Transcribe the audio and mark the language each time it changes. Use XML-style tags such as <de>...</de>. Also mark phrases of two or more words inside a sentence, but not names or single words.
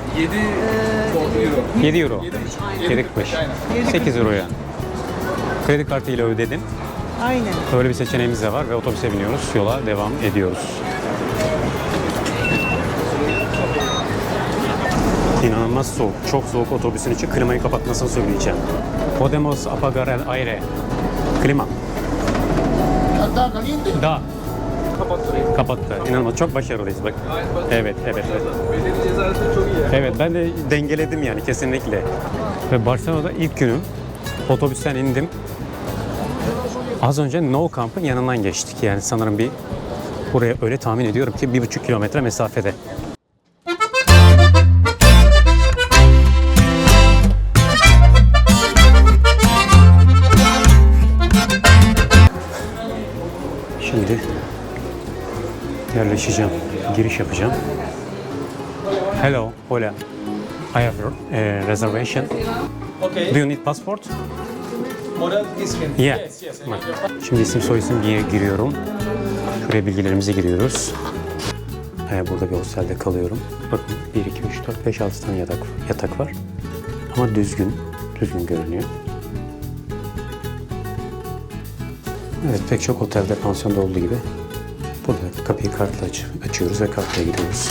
<tr>7 euro. 7.45. 8 euro yani. Kredi kartıyla ödedin. Aynen. Böyle bir seçeneğimiz de var ve otobüse biniyoruz. Yola devam ediyoruz. İnanılmaz soğuk. Çok soğuk otobüsün içi. Klimayı kapatmasını söyleyeceğim.</tr> <es>Podemos apagar el aire.</es> <tr>Klima. Da. Kapattı. İnanılmaz. Çok başarılıyız bak. Evet. Belediye cezası çok iyi. Evet ben de dengeledim yani kesinlikle. Ve Barcelona'da ilk günüm. Otobüsten indim. Az önce No Camp'ın yanından geçtik. Yani sanırım buraya öyle tahmin ediyorum ki 1,5 kilometre mesafede. Şimdi yerleşeceğim. Giriş yapacağım.</tr> <en>Hello, hola. I have a reservation. Okay. Do you need passport?</en> <tr>Model ismin.</tr> <en>Yeah. Yes.</en> <tr>Şimdi isim soyisim giriyorum. Şuraya bilgilerimizi giriyoruz. Burada bir hostelde kalıyorum. Bakın 1, 2, 3, 4, 5, 6 tane yatak var. Ama düzgün görünüyor. Evet pek çok otelde, pansiyonda olduğu gibi burada kapıyı kartla açıyoruz ve kartla giriyoruz.</tr>